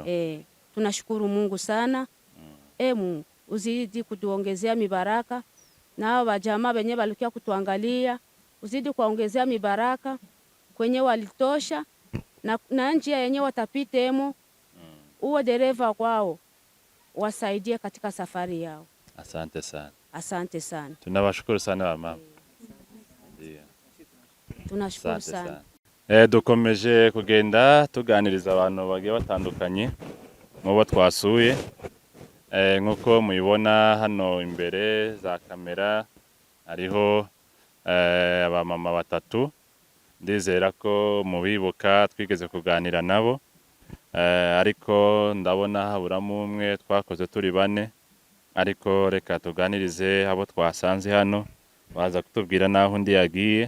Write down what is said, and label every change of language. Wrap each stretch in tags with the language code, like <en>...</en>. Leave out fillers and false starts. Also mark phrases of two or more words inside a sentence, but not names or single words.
<sw>Tunashukuru Mungu sana. Mungu uzidi kutuongezea mibaraka, na hao wajamaa wenye walikia kutuangalia uzidi kuongezea mibaraka kwenye walitosha, na njia yenye watapitemo uwe dereva kwao, wasaidie katika safari yao. Asante sana. Asante sana. Tunabashukuru sana wamama. Ndio. Tunashukuru sana.</sw> <rw>Dukomeje kugenda tuganiriza abantu bagiye batandukanye mu bo twasuye. Nkuko muyibona hano imbere za kamera hariho abamama batatu, ndizera ko mubibuka twigeze kuganira nabo, ariko ndabona haburamo umwe twakoze turi bane, ariko reka tuganirize abo twasanze hano baza kutubwira naho undi yagiye.</rw>